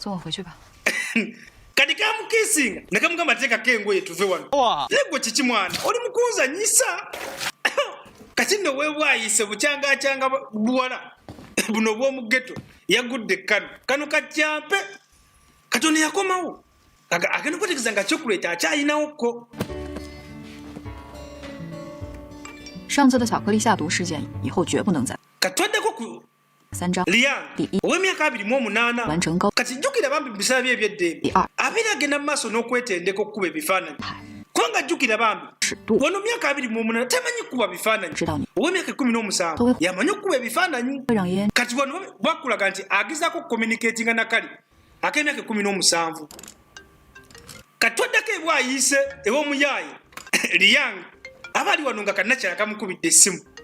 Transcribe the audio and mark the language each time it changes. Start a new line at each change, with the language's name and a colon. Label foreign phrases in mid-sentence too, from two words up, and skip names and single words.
Ganda: kati kamukiisinga ne kamugamba teekako engoye tuve wano naye gwe kiki mwana oli mukunzanyisa kati nno weebwayise bucyangacyanga buwala buno bw'omu ghetto yagudde kano kacyampe katono yakomawo agenda okutegeeza nga chocolate akyayinawokko
Chinese: 上次的巧克力下毒事件以后绝不能再。
Ganda: katwaddeko ku
Chinese: 3 章
Ganda: Liang ow'emyaka 28
Chinese: 完成高
Ganda: kati jjukira bambi mu biseera bye eby'eddembe abeera agenda mu maaso n'okwetendeka okukuba ebifaananyi kubanga jjukira bambi wano myaka 28 tamanyi kukuba bifaananyi ow'emyaka 17 yamanyi okukuba ebifaananyi kati wano bakulaga nti agezaako okucommunicatinga na kali ak'emyaka 17 katwaddako ebwayise ew'omuyaayi Liang abaali wano nga kannakyala kamukubidde essimu.